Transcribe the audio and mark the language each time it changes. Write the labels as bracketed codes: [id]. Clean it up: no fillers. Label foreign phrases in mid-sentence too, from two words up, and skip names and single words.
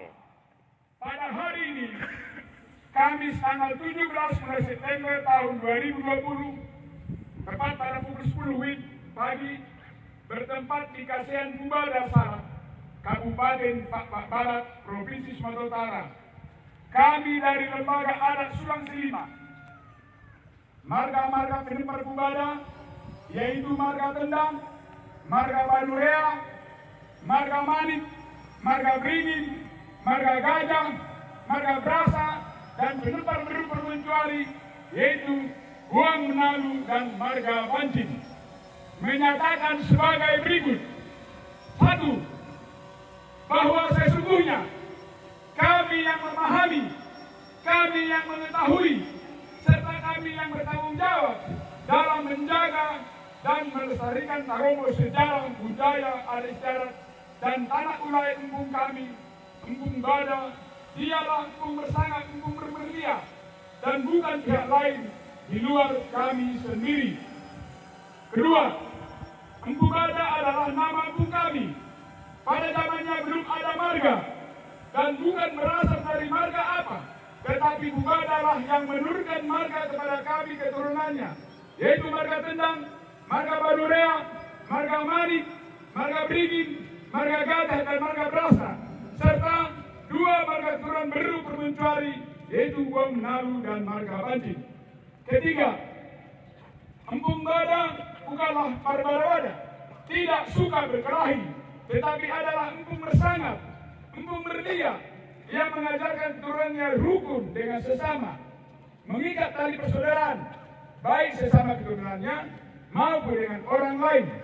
[id] Pada hari ini, Kamis tanggal 17 mulai September tahun 2020, tepat pada pukul 10 WIB pagi, bertempat di Kasean Bubada Salak, Kabupaten Pak Barat, Provinsi Sumatera Utara. Kami dari Lembaga Adat Sulang Selima, marga-marga penempar Bubada, yaitu marga Tendang, marga Badurea, marga Manik, marga Beringin, marga Gajah, marga Brasa, dan penempar berkecuali, yaitu Huang Menalu dan marga Bancin, menyatakan sebagai berikut. 1. Bahwa sesungguhnya kami yang memahami, kami yang mengetahui, serta kami yang bertanggung jawab dalam menjaga dan melestarikan taromo sejarah, budaya, adat istiadat, dan tanah ulayat Empung kami, Empung Bada, dialah Empung Bersangak, Empung Bermerlia, dan bukan pihak lain di luar kami sendiri. Kedua, Empung Bada adalah nama Empung kami. Pada zamannya belum ada marga, dan bukan berasal dari marga apa, tetapi Bubada lah yang menurunkan marga kepada kami keturunannya, yaitu marga Tendang, marga Badurea, marga Manik, marga Beringin, marga Gajah, dan marga Brasa, serta 2 marga keturunan baru permencuari, yaitu Huang Menalu dan marga Bancin. Ketiga, Empung Bada bukanlah Barbara, tidak suka berkelahi, tetapi adalah Empung Bersangap, Empung Berlia, yang mengajarkan keturunannya rukun dengan sesama, mengikat tali persaudaraan, baik sesama keturunannya maupun dengan orang lain.